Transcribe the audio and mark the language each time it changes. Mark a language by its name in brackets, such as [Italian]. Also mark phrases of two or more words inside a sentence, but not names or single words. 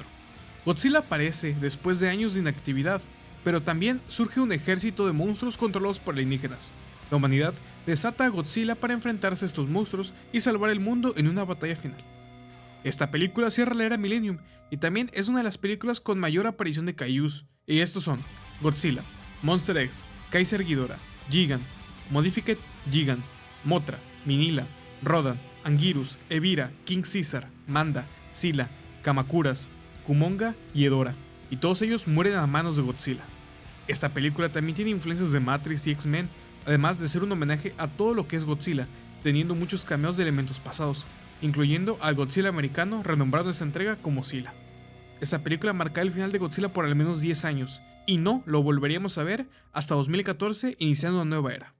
[Spanish] Godzilla aparece después de años de inactividad, pero también surge un ejército de monstruos controlados por alienígenas. La humanidad desata a Godzilla para enfrentarse a estos monstruos y salvar el mundo en una batalla final. Esta película cierra la era Millennium y también es una de las películas con mayor aparición de kaijus, y estos son Godzilla, Monster X, Kaiser Ghidorah, Gigan, Modified Gigan, Mothra, Minilla, Rodan, Anguirus, Evira, King Caesar, Manda, Sila, Kamakuras, Kumonga y Edora, y todos ellos mueren a manos de Godzilla. Esta película también tiene influencias de Matrix y X-Men, además de ser un homenaje a todo lo que es Godzilla, teniendo muchos cameos de elementos pasados, incluyendo al Godzilla americano renombrado en esta entrega como Sila. Esta película marca el final de Godzilla por al menos 10 años, y no lo volveríamos a ver hasta 2014, iniciando una nueva era.